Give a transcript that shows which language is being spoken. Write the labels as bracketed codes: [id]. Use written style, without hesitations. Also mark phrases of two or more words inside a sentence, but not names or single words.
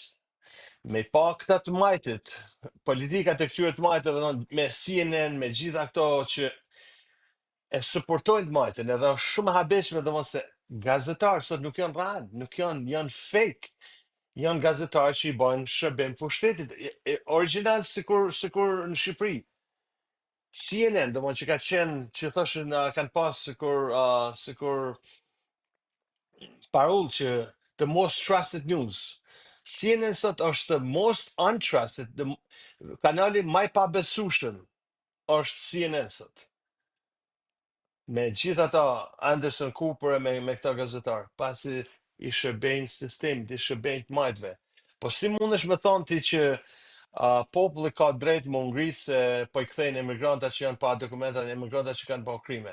[sq] Me pa këta të majtit, politikat e këtyre të majtëve, me CNN, me gjitha këto që e suportojnë të majtën, edhe është shumë habeshme domosdoshmë se gazetarë sot nuk janë rand, nuk janë fake. Janë gazetarë që i bajnë shërbim pushtetit, original sikur në Shqipëri. CNN, domosdoshmë që ka qenë, që thoshin kanë pas sikur parull që [en] the most trusted news. [sq] CNN sot është [en] the most untrusted, [sq] kanali më i pabesueshëm është CNN sot. Me gjithë ata Anderson Cooper e me këta gazetar, pasi i shërbejnë sistem, i shërbejnë të majtve. Po si mundesh me thonë ti që populli ka drejt më ngritë se po i kthejnë emigranta që janë pa dokumenta, emigranta që kanë bërë krime?